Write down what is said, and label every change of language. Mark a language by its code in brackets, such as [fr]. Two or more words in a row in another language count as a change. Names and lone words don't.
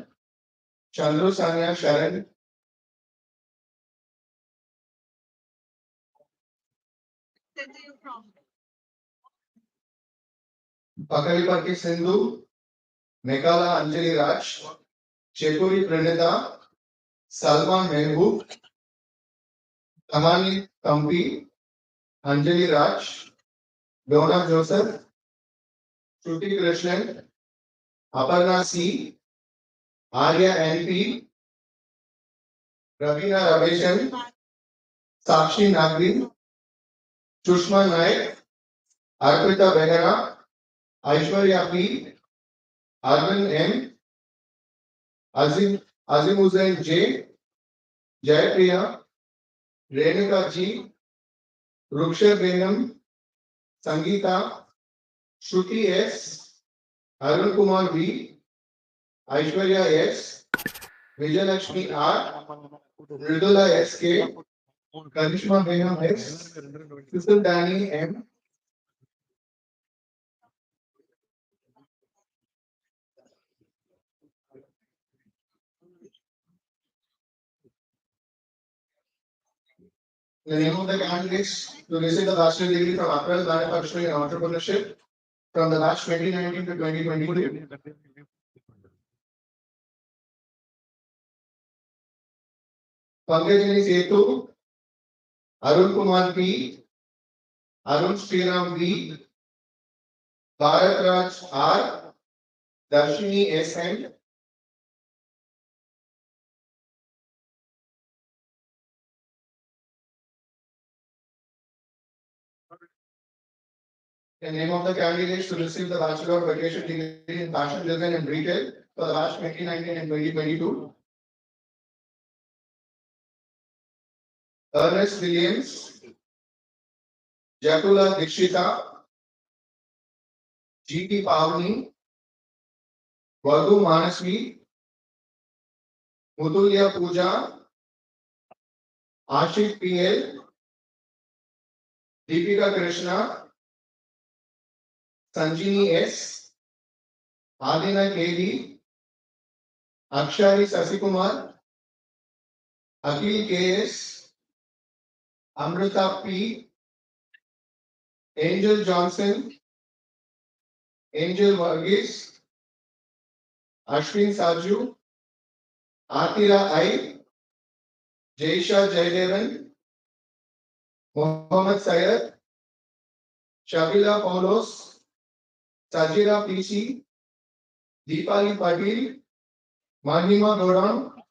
[en] Chandru Sanya Sharan, Pakaliparki Sindhu, Mekala Anjali Raj, Chekuri Pranita, Salman Mehboob, Tamani Kampi, Anjali Raj, Donna Joseph, Shruti Krishnan, Aparna C, Arya NP, Ravina Raveshan, Sakshi Nagri, Sushma Naik, Arpita Behera, Aishwarya P, Arvind M, Azim Hussain J, Jaypriya, Renuka G, Ruksha Benam, Sangeeta, Shruti S, Arun Kumar V, Aishwarya S, Vijayalakshmi R, Mridula S.K., Karishma Benam S, Sister Danny M, the name of the candidates to receive the bachelor degree from Apparel Manufacturing and Entrepreneurship from the batch 2019 to 2022. Pankajani Setu, Arun Kumar P, Arun Sriram V, Bharat Raj R, Darshini S.M., the name of the candidates to receive the Bachelor of Vocation degree in Fashion Design and Retail for the batch 2019 and 2022. Ernest Williams, Jakula Dikshita, G.T. Pavni, Vadhu Manasvi, Mutulya Puja, Ashik P.L., Deepika Krishna, Sanjini S, Adina K.D., Akshari Sasikumar, Akhil K.S., Amrita P., Angel Johnson, Angel Varghese, Ashwin Saju, Atira I, Jaisha Jaydevan, Mohammed Syed, Shabila Paulos, Sajira PC, Deepali Patil, Mahima Doran,